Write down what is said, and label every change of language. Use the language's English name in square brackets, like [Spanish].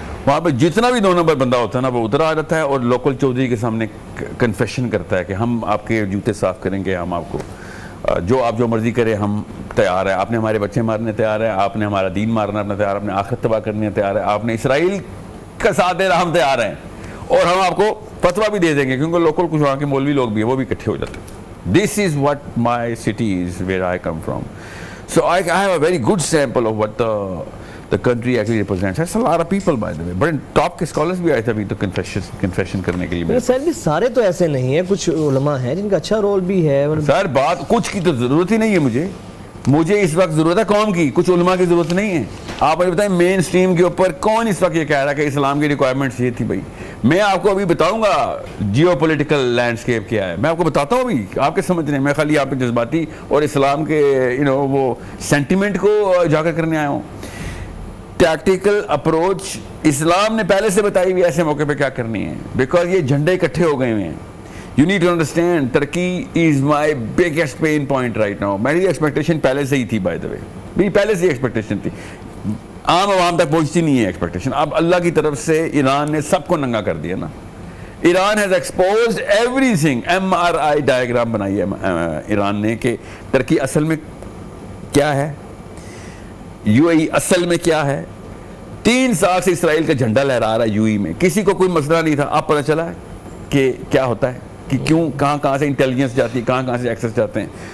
[Urdu] وہاں پہ جتنا بھی 2 نمبر بندہ ہوتا ہے نا وہ ادھر آ جاتا ہے اور لوکل چودھری کے سامنے کنفیشن کرتا ہے کہ ہم آپ کے جوتے صاف کریں گے، ہم آپ کو جو مرضی کرے ہم تیار ہیں. آپ نے ہمارے بچے مارنے تیار ہیں، آپ نے ہمارا دین مارنا اپنا تیار، آپ نے آخرت تباہ کرنے تیار ہے، آپ نے اسرائیل کا ساتھ دینا ہم تیار ہیں, اور ہم آپ کو فتویٰ بھی دے دیں گے, کیونکہ لوکل کچھ وہاں کے مولوی لوگ بھی ہیں, وہ بھی اکٹھے ہو جاتے ہیں. [English] This is what my city is, where I come from. So I have a very good sample of what the country actually represents. That's a lot of people, by the way. [Urdu] But top کے scholars بھی آئے تھے ابھی تو confession کرنے کے لیے. سر بھی سارے تو ایسے نہیں ہیں, کچھ علماء ہیں جن کا اچھا رول بھی ہے. سر بات کچھ کی تو ضرورت ہی نہیں ہے مجھے اس وقت ضرورت ہے قوم کی, کچھ علماء کی ضرورت نہیں ہے. آپ مجھے بتائیں مین سٹریم کے اوپر کون اس وقت یہ کہہ رہا ہے کہ اسلام کی ریکوائرمنٹس یہ تھی. بھائی میں آپ کو ابھی بتاؤں گا جیو پولیٹیکل لینڈسکیپ کیا ہے, میں آپ کو بتاتا ہوں ابھی, آپ کے سمجھ نہیں, میں خالی آپ کے جذباتی اور اسلام کے وہ سینٹیمنٹ کو اجاگر کرنے آیا ہوں. ٹیکٹیکل اپروچ اسلام نے پہلے سے بتائی ہوئی ایسے موقع پہ کیا کرنی ہے, بیکاز یہ جھنڈے اکٹھے ہو گئے ہوئے ہیں. [English] You need to understand, Turkey is my biggest pain point right now. [Urdu] میری ایکسپیکٹیشن پہلے سے ہی تھی, [English] by the way, [Urdu] میری پہلے سے ہی ایکسپیکٹیشن تھی, عام عوام تک پہنچتی نہیں ہے ایکسپیکٹیشن. اب اللہ کی طرف سے ایران نے سب کو ننگا کر دیا نا. [English] Iran has exposed every thing. [Urdu] MRI diagram بنائی ہے ایران نے کہ ترکی اصل میں کیا ہے, UAE اصل میں کیا ہے. 3 سال سے اسرائیل کا جھنڈا لہرا رہا ہے UAE میں, کسی کو کوئی مسئلہ نہیں تھا. اب پتہ چلا ہے کہ کیا ہوتا ہے, کہ کیوں کہاں سے انٹیلیجنس جاتی ہے, کہاں سے ایکسس جاتے ہیں.